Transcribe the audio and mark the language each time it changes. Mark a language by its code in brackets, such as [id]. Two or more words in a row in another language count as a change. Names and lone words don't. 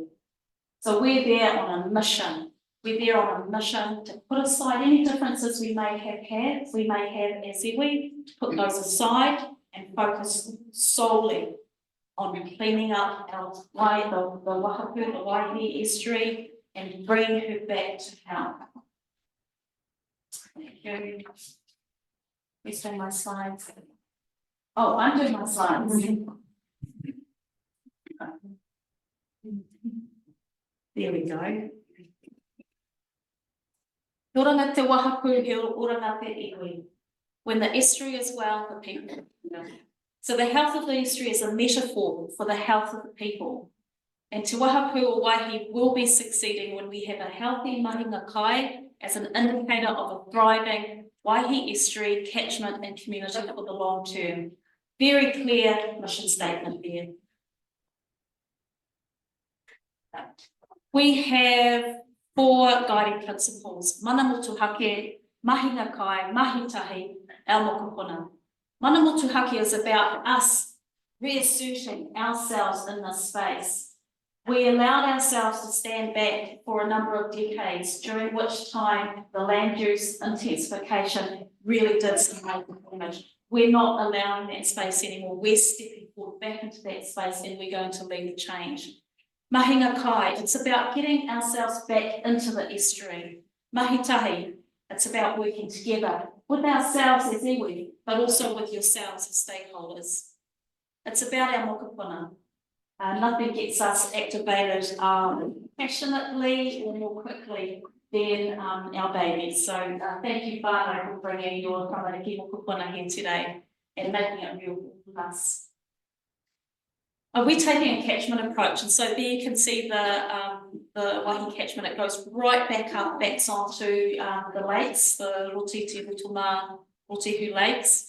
[en] So we're there on a mission. We're there on a mission to put aside any differences we may have had, as iwi, to put those aside and focus solely on cleaning up our the Wahapū, the Waihi estuary, and bringing her back to health. Thank you. Please do my slides. Oh, I'm doing my slides. There we go. [mi] He oranga te Wahapū, he oranga te iwi. [en] When the estuary is well, the people are well. So the health of the estuary is a metaphor for the health of the people. And Te Wahapū o Waihi will be succeeding when we have a healthy [mi] mahinga kai [en] as an indicator of a thriving Waihi estuary, catchment and community for the long term. Very clear mission statement there. We have 4 guiding principles: [mi] mana motuhake, mahinga kai, mahitahi, our mokopuna. Mana motuhake [en] is about us reasserting ourselves in this space. We allowed ourselves to stand back for a number of decades, during which time the land use intensification really did some damage. We're not allowing that space anymore. We're stepping forward back into that space, and we're going to lead the change. [mi] Mahinga kai, [en] it's about getting ourselves back into the estuary. Mahitahi, it's about working together with ourselves as iwi, but also with yourselves as stakeholders. It's about our mokopuna. Nothing gets us activated passionately or more quickly than our babies. So thank you, whānau, for bringing your [mi] tamariki mokopuna [en] here today and making it real for us. We're taking a catchment approach, and so there you can see the Waihi catchment. It goes right back up, backs onto the lakes, the Rotiti, Rutuma, Rotihu lakes.